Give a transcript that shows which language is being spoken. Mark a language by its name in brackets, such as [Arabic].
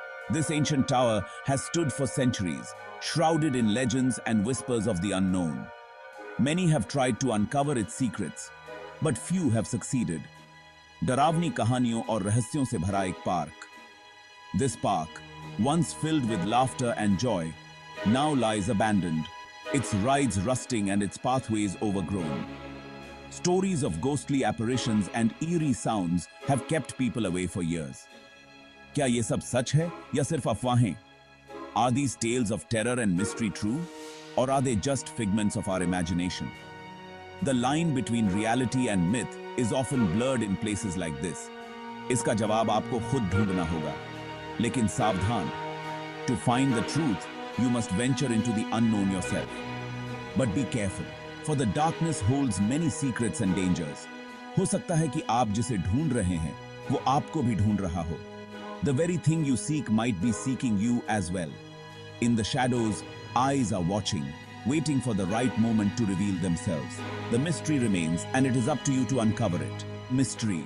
[English] This ancient tower has stood for centuries, shrouded in legends and whispers of the unknown. Many have tried to uncover its secrets, but few have succeeded. [Hindi] डरावनी कहानियों और रहस्यों से भरा एक park. [English] This park, once filled with laughter and joy, now lies abandoned, its rides rusting and its pathways overgrown. Stories of ghostly apparitions and eerie sounds have kept people away for years. [Hindi] क्या ये सब सच है या सिर्फ अफवाहें? [English] Are these tales of terror and mystery true? Or are they just figments of our imagination? The line between reality and myth is often blurred in places like this. [Hindi] इसका जवाब आपको खुद ढूंढना होगा। लेकिन सावधान, [English] to find the truth, you must venture into the unknown yourself. But be careful, for the darkness holds many secrets and dangers. [Hindi] हो सकता है कि आप जिसे ढूंढ रहे हैं, वो आपको भी ढूंढ रहा हो. [English] The very thing you seek might be seeking you as well. In the shadows, eyes are watching, waiting for the right moment to reveal themselves. The mystery remains, and it is up to you to uncover it. Mystery.